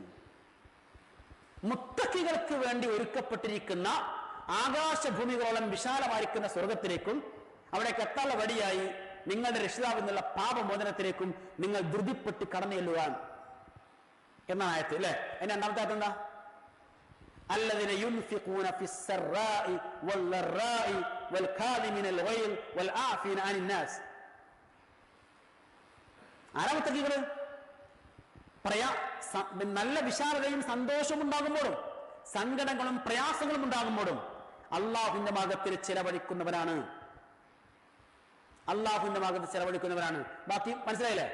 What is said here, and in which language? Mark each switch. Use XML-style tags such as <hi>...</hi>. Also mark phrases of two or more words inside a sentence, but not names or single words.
<ml>മുത്തഖികൾക്ക് വേണ്ടി ഒരുക്കപ്പെട്ടിരിക്കുന്ന ആകാശഭൂമികളോളം വിശാലമായിരിക്കുന്ന സ്വർഗത്തിലേക്കും അവിടേക്ക് എത്താനുള്ള വഴിയായി നിങ്ങളുടെ രക്ഷിതാവ് എന്നുള്ള പാപമോചനത്തിലേക്കും നിങ്ങൾ ധൃതിപ്പെട്ട് കടന്നു ചെല്ലുവാൻ എന്ന ആയത്ത് അല്ലേ. അതിന്റെ രണ്ടാമത്തെ ആയത്ത് എന്താ?</ml> <ar>الذين ينفقون في السراء والضراء والكاظمين الغيظ والعافين عن الناس.</ar> <ml>ആരാ മുത്തഖികള്? നല്ല വിശാലതയും സന്തോഷവും ഉണ്ടാകുമ്പോഴും സങ്കടങ്ങളും പ്രയാസങ്ങളും ഉണ്ടാകുമ്പോഴും അള്ളാഹുവിന്റെ മാർഗത്തിൽ ചെലവഴിക്കുന്നവരാണ്. ബാക്കി മനസ്സിലായില്ലേ?</ml>